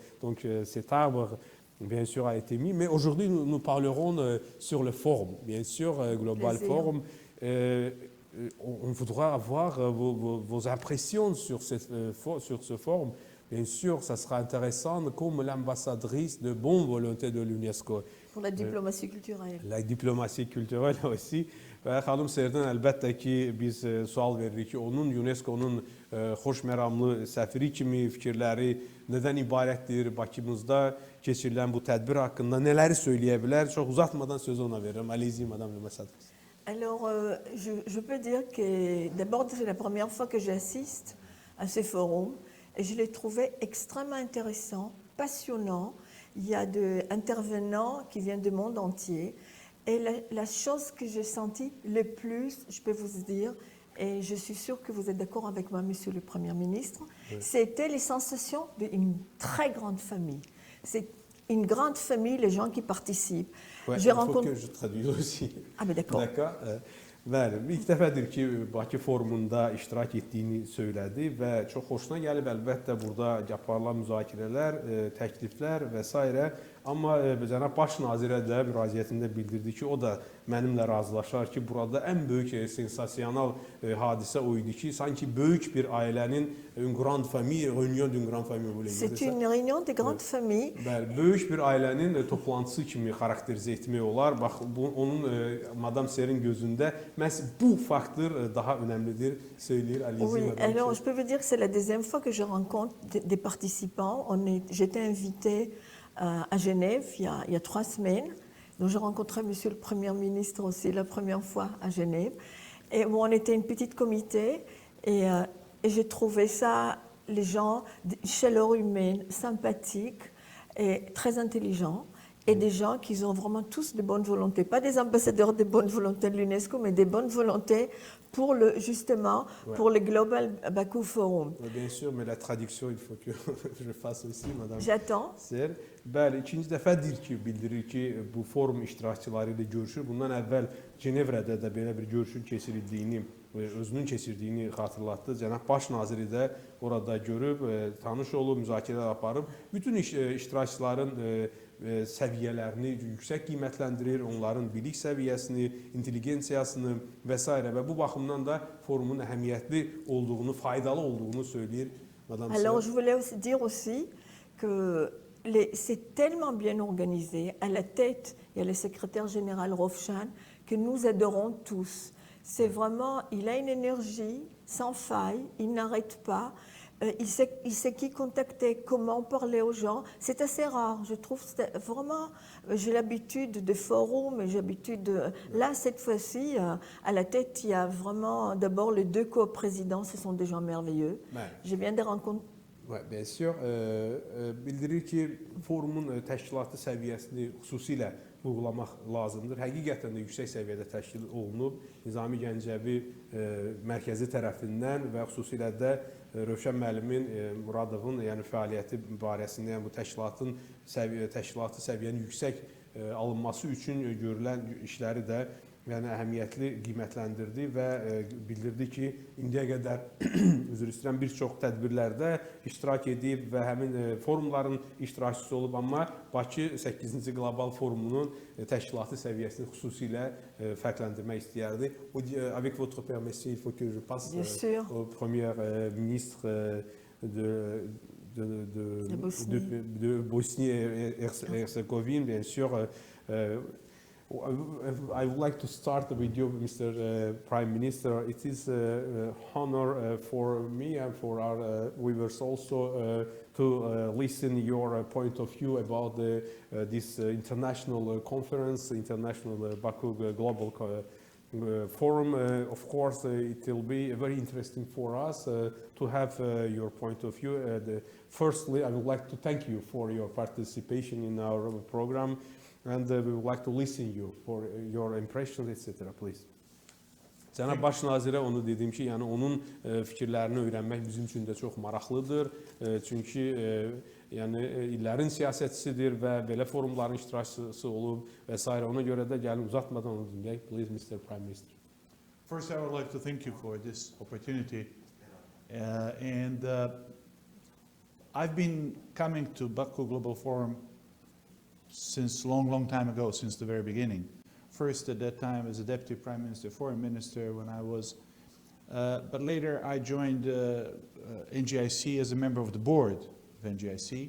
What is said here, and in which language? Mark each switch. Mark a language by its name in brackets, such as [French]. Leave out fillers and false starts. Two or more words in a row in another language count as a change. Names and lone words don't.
[French] Donc, cet arbre bien sûr a été mis, mais aujourd'hui nous parlerons sur le forum, bien sûr, Global Forum. On voudra avoir vos impressions sur ce forum. Bien sûr, ça sera intéressant comme l'ambassadrice de bonne volonté de l'UNESCO. Pour la diplomatie culturelle. La diplomatie culturelle aussi. [Azerbaijani] Və xanım Serdən əlbəttə ki, biz sual veririk ki, onun UNESCO-nun xoşməramlı səfiri kimi fikirləri nədən ibarətdir? Bakımızda keçirilən bu tədbir haqqında nələri söyləyə bilər? Çox uzatmadan sözü ona verirəm. [French] Allez-y, Madame l'ambassadrice. Alors, je peux dire que d'abord, c'est la première fois que j'assiste à ce forum et je l'ai trouvé extrêmement intéressant, passionnant. Il y a des intervenants qui viennent du monde entier. Et la chose que j'ai sentie le plus, je peux vous dire, et je suis sûre que vous êtes d'accord avec moi, Monsieur le Premier ministre, oui, c'était les sensations d'une très grande famille. C'est une grande famille, les gens qui participent. Ouais, il faut que je traduise aussi. Ah, mais d'accord. D'accord. [Azerbaijani] Bəli, ilk dəfədir ki, Bakı Forumunda iştirak etdiyini söylədi və çox xoşuna gəlib əlbəttə burada aparılan müzakirələr, təkliflər və s. Amma cənab baş nazirə də müraciətində bildirdi ki, o da mənimlə razılaşar ki, burada ən böyük sensasyonal hadisə o idi ki, sanki böyük bir ailənin [French] une grande famille, réunion d'une grande famille. C'est une réunion de grande famille. [Azerbaijani] Bəli, böyük bir ailənin toplantısı kimi xarakterizə etmək olar. Bax, onun Madame Ser'in gözündə məhz bu faktor daha önəmlidir, söyləyir. [French] Oui, alors je peux vous dire que c'est la deuxième fois que je rencontre des participants. J'étais invitée à Genève il y a 3 semaines. Donc j'ai rencontré Monsieur le Premier ministre aussi la première fois à Genève. Et bon, on était une petite comité et j'ai trouvé ça, les gens, chaleur humaine, sympathiques et très intelligents. Et des gens qui ont vraiment tous de bonne volonté. Pas des ambassadeurs de bonne volonté de l'UNESCO, mais des bonnes volontés pour justement pour le Global Bakı Forum. Oui, bien sûr, mais la traduction, il faut que je fasse aussi, Madame. J'attends. [Azerbaijani] Bəli, ikinci dəfədir ki, bildirir ki, bu forum iştirakçıları ilə görüşür. Bundan əvvəl Cenevrədə də belə bir görüşün keçirildiyini, özünün keçirdiyini xatırlatdı. Cənab baş naziri də orada görüb, tanış olub, müzakirələr aparıb. Bütün iştirakçıların səviyyələrini yüksək qiymətləndirir, onların bilik səviyyəsini, intelligensiyasını və s. Və bu baxımdan da forumun əhəmiyyətli olduğunu, faydalı olduğunu söyləyir Madame Serre. [French] Alors, je voulais aussi dire aussi que c'est tellement bien organisé. À la tête, il y a le secrétaire général Rövşən que nous adorons tous. C'est vraiment, il a une énergie sans faille, il n'arrête pas. il sait qui contacter, comment parler aux gens. C'est assez rare, je trouve. Vraiment, j'ai l'habitude de forums, j'ai l'habitude de... Là, cette fois-ci, à la tête, il y a vraiment d'abord les deux co-présidents, ce sont des gens merveilleux. Ouais. J'ai bien des rencontres. Ouais, bien sûr. [Azerbaijani] Bildirir ki, forumun təşkilatı səviyyəsini xüsusilə vurğulamaq lazımdır. Həqiqətən də yüksək səviyyədə təşkil olunub. Nizami Gəncəvi mərkəzi tərəfindən və xüsusilə də Rövşən müəllimin Muradovun yəni fəaliyyəti barəsində yəni bu təşkilatı səviyyənin yüksək alınması üçün görülən işləri də yəni əhəmiyyətli qiymətləndirdi və bildirdi ki, indiyə qədər üzr istəyirəm bir çox tədbirlərdə iştirak edib və həmin forumların iştirakçısı olub, amma Bakı 8-ci Qloval Forumunun təşkilatı səviyyəsini xüsusilə fərqləndirmək istəyərdi. [French] Avec votre permission, il faut que je passe au premier ministre de Bosnie-Herzégovine, bien sûr. [English] I would like to start with you, Mr. Prime Minister. It is an honor for me and for our viewers also to listen your point of view about this international conference, International Baku Global Forum. Of course, it will be very interesting for us to have your point of view. Firstly, I would like to thank you for your participation in our program. And we would like to listen you for your impressions, etc. Please. [Azerbaijani] Cənab Baş Nazirə onu dedim ki, yəni onun fikirlərini öyrənmək bizim üçün də çox maraqlıdır. Çünki yəni illərin siyasətçisidir və belə forumların iştirakçısı olub və s. Ona görə də gəlin uzatmadan onu dinləyək. [English] Please, Mr. Prime Minister. First, I would like to thank you for this opportunity. I've been coming to Baku Global Forum since long time ago, since the very beginning. First at that time as a Deputy Prime Minister, Foreign Minister when I was, but later I joined NGIC as a member of the board of NGIC.